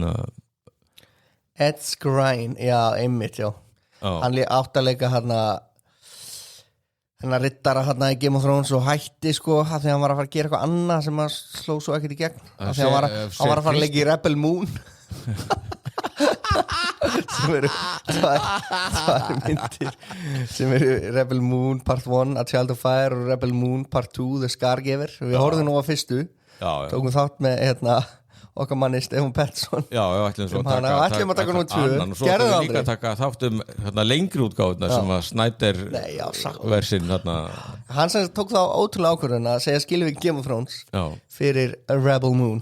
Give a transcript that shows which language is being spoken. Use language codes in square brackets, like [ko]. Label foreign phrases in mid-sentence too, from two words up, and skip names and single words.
[is] Ed Skrein, já, einmitt, já hann átt að leika hennar riddara í Game of Thrones og hætti sko að því hann var að fara að gera eitthvað annað sem að sló svo ekkert í gegn að því hann var að fara að leika í Rebel Moon sem eru tvær myndir sem eru Rebel Moon Part 1 A Child of Fire og Rebel Moon Part 2 The Scargiver við horfðum nú á fyrstu tókum þátt með okkar manni Stefán Pettersson ætlum að taka nú 2 og svo ætlum við líka að taka þáttum lengri útgáfuna sem að Snyder versin hann sem tók þá ótrúlega ákvörðun að segja skilum við Game of Thrones fyrir A Rebel Moon